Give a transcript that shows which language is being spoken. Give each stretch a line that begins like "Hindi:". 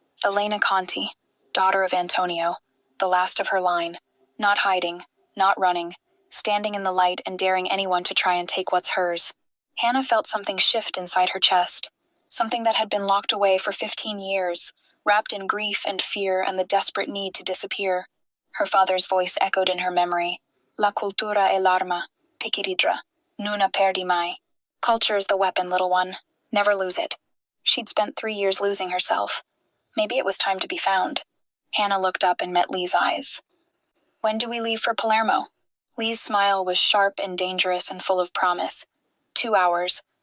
English: Elena Conti, daughter of Antonio, the last of her line, not hiding, not running, standing in the light and daring anyone to try and take what's hers. Hannah felt something shift inside her chest, something that had been locked away for 15 years, wrapped in grief and fear and the desperate need to disappear. Her father's voice echoed in her memory.
Sicilian: La cultura è l'arma, piquiridra, nuna perdi mai.
English: Culture is the weapon, little one. Never lose it. She'd spent 3 years losing herself. Maybe it was time to be found. Hannah looked up and met Lee's eyes. When do we leave for Palermo? Lee's smile was sharp and dangerous and full of promise. 2 hours.